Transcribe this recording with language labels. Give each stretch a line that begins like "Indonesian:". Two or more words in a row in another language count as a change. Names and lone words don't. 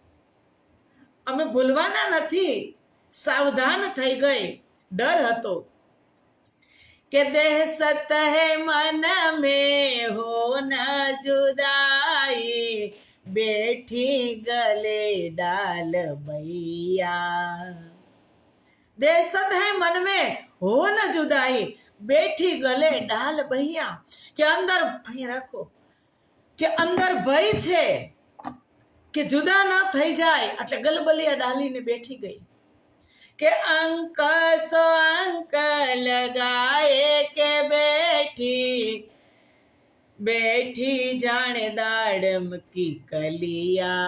Gujarati: અમે ભૂલવાના નથી. સાવધાન થઈ ગઈ. ડર હતો કે
Hindi: देह सत है मन में हो न जुदाई, बैठी गले डाल भैया. देह सत है मन में हो न जुदाई, बैठी गले डाल भैया.
Gujarati: કે અંદર અહીંયા રાખો, કે અંદર ભય છે કે જુદા ન થઈ જાય, એટલે ગલબલિયા ડાલીને બેઠી ગઈ.
Hindi: के अंक सो अंक लगाए के बैठी जाणे दाड़म की कलिया.